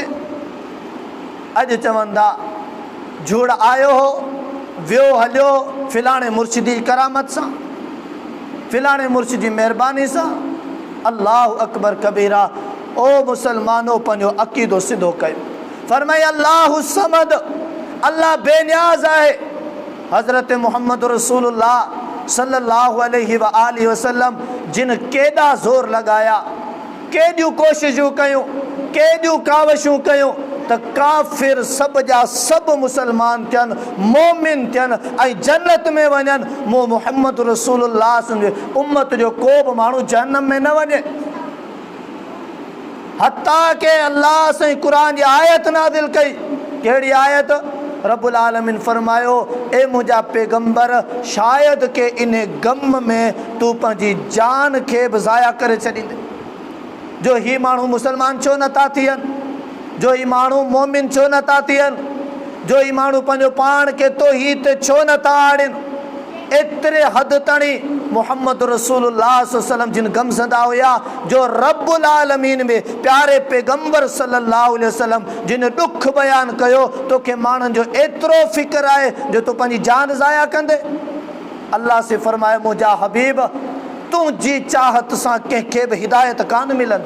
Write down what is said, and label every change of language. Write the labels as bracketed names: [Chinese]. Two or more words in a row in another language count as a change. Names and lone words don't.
[Sindhi] अॼु चवनि था झूड़ आयो हो, वियो हलियो फिलाणे मुर्शिदी जी करामत सां, फिलाणे मुर्शिद जी महिरबानी सां। [Arabic] الله أكبر كبيرا. [Sindhi] ओ मुसलमानो, पंहिंजो अक़ीदो सिधो कयो। फरमाए [Arabic] الله الصمد, [Sindhi] अल्लाह बेनियाज़ आहे। हज़रत मुहम्मद रसूलुल्लाह [Arabic] صلى الله عليه وآله وسلم [Sindhi] जिन केॾा ज़ोर लॻाया, केॾियूं कोशिशूं कयूं, केॾियूं कावशूं कयूं त काफ़िर सभ जा सभु मुसलमान थियनि, मोमिन थियनि ऐं जन्नत में वञनि। मूं मुहम्मद रसूलुल्लाह जे उम्मत जो को बि माण्हू जहन्नम में न वञे। हत्ता के अल्लाह से कुरान जी आयत नाज़िल कई। कहिड़ी आयत? [Arabic] رب العالمين [Sindhi] फरमायो, ए मुंहिंजा पैगंबर, शायद के इन गम में तू पंहिंजी जान खे बि ज़ाया करे छॾींदे। जो ही माण्हू मुसलमान छो नथा थियनि, जो ही माण्हू मोमिन छो नथा थियनि, जो ही माण्हू पंहिंजो पाण खे तौहीद ते छो नथा आणनि। एतिरे हद ताईं मुहम्मद रसूलुल्लाह [Arabic] صلى الله عليه وسلم [Sindhi] जिन गमज़ंदा हुया, जो [Arabic] رب العالمين [Sindhi] में प्यारे पैगंबर [Arabic] صلى الله عليه وسلم [Sindhi] जिन दुख बयान कयो, तोखे माण्हुनि जो एतिरो फ़िक्र आहे जो तूं पंहिंजी जान ज़ाया कंदे। अल्लाह से फरमाए, मुंहिंजा हबीब, तुंहिंजी चाहत सां कंहिंखे बि हिदायत कान मिलंदी।